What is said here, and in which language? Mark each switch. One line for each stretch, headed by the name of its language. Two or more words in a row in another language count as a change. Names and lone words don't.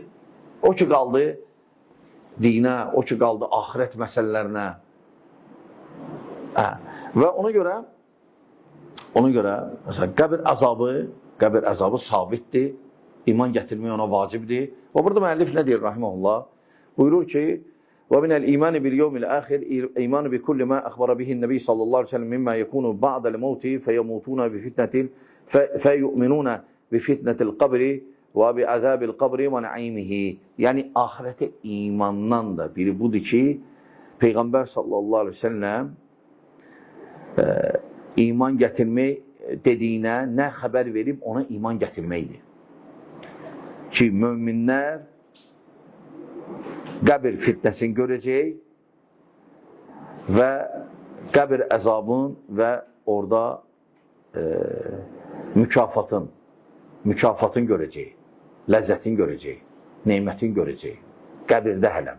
Azerbaijani: O ki qaldı dinə, o ki qaldı axirət məsələlərinə. Və ona görə məsələn, qəbir əzabı sabitdir, iman gətirmək ona vacibdir. Və burada müəllif nə deyir, rahiməhullah? Buyurur ki,
Arabic: ومن الإيمان باليوم الآخر إيمان بكل ما أخبر به النبي صلى الله عليه وسلم مما يكون بعد الموت فيؤمنون بفتنة القبر وبعذاب القبر ونعيمه.
Azerbaijani: Yəni ahirete imandan da biri budur ki, Peyğəmbər
Arabic: صلى الله عليه وسلم
Azerbaijani: iman gətirmək dediyinə nə xəbər verib ona iman gətirməkdir. Ki möminlər qəbir fitnəsini görəcək və qəbir əzabın və orada mükafatın görəcək, ləzzətin görəcək, neymətin görəcək, qəbirdə hələm.